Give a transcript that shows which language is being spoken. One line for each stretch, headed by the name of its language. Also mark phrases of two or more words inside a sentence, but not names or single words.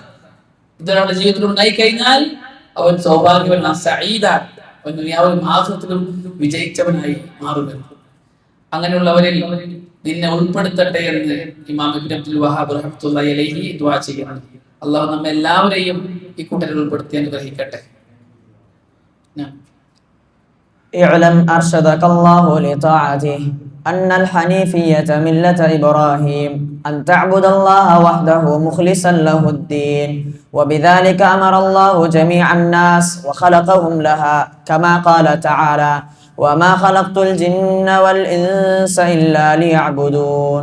Malayalam: ഇതൊരാളുടെ ജീവിതത്തിൽ ഉണ്ടായി കഴിഞ്ഞാൽ അവൻ സൗഭാഗ്യവനാണ്, സഈദാൻ, അവൻ ദുനിയാവിലും ആഖിറത്തിലും വിജയിച്ചവനായി മാറുമെന്ന്. അങ്ങനെയുള്ളവരിൽ നിന്നെ ഉൾപ്പെടുത്തട്ടെ എന്ന് ഇമാം ഇബ്നു അബ്ദുൽ വഹാബ്
Arabic: رحمة الله عليه
Malayalam: ദുആ ചെയ്യുന്നു. അല്ലാഹു നമ്മെ എല്ലാവരെയും ഈ കൂട്ടരിൽ ഉൾപ്പെടുത്തി അനുഗ്രഹിക്കട്ടെ.
Arabic: اعلم أرشدك الله لطاعته أن الحنيفية ملة إبراهيم أن تعبد الله وحده مخلصا له الدين، وبذلك أمر الله جميع الناس وخلقهم لها، كما قال تعالى: وما خلقت الجن والإنس إلا ليعبدون.